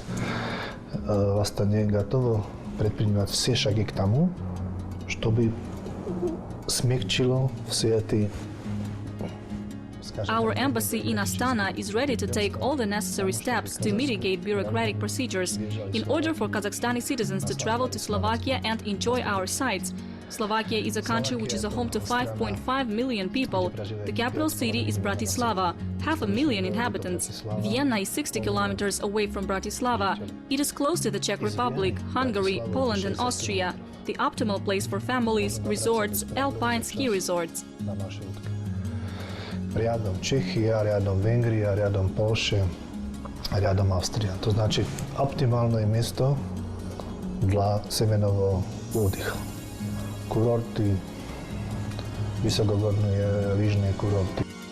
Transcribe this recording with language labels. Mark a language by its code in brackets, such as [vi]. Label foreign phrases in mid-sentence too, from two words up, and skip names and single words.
[ru] в Астане, готово предпринимать все шаги к тому, чтобы смягчило все эти. [en] Our embassy in Astana is ready to take all the necessary steps to mitigate bureaucratic procedures in order for Kazakhstani citizens to travel to Slovakia and enjoy our sites. Slovakia is a country which is a home to 5.5 million people. The capital city is Bratislava, 500,000 inhabitants. Vienna is 60 kilometers away from Bratislava. It is close to the Czech Republic, Hungary, Poland and Austria. The optimal place for families, resorts, alpine ski resorts. [ru] Рядом Чехия, рядом Венгрия, рядом Польша, рядом Австрия. [pl] To znaczy optymalne miejsce dla [ru] семейного отдыха. [pl] Kurorty, wysokogórne, liżne kurorty.